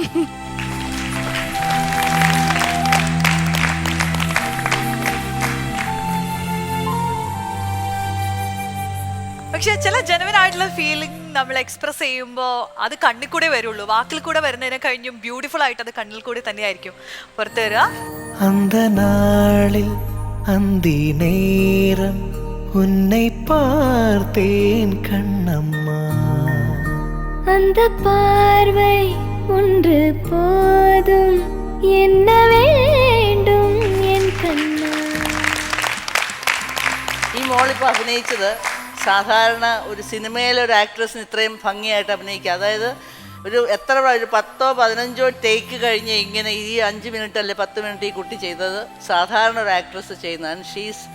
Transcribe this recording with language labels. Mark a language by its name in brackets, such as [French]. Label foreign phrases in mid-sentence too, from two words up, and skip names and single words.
[Malayalam] പക്ഷെ ചില ജെനുവിൻ ആയിട്ടുള്ള ഫീലിംഗ് നമ്മൾ എക്സ്പ്രസ് ചെയ്യുമ്പോൾ അത് കണ്ണിൽ കൂടെ വരുള്ളൂ. വാക്കിൽ കൂടെ വരുന്നതിനെ കഴിഞ്ഞും ബ്യൂട്ടിഫുൾ ആയിട്ട് അത് കണ്ണിൽ കൂടെ തന്നെയായിരിക്കും പുറത്തു വരിക. [Tamil] அந்தநாளில் அந்திநேரம் உன்னை பார்த்தேன் கண்ணம்மா அந்த பார்வை ஒன்று போதும் என்ன வேண்டும் என் கண்ணா. [Malayalam] ഈ മോളിപ്പോൾ അഭിനയിച്ചത് സാധാരണ ഒരു സിനിമയിലെ ഒരു ആക്ട്രസിന് ഇത്രയും ഭംഗിയായിട്ട് അഭിനയിക്കുക, അതായത് ഒരു 10-15 ടേക്ക് കഴിഞ്ഞ് ഇങ്ങനെ ഈ 5 മിനിറ്റ് അല്ലെ 10 മിനിറ്റ് ഈ കുട്ടി ചെയ്തത് സാധാരണ ഒരു ആക്ട്രസ് ചെയ്യുന്നതാണ്.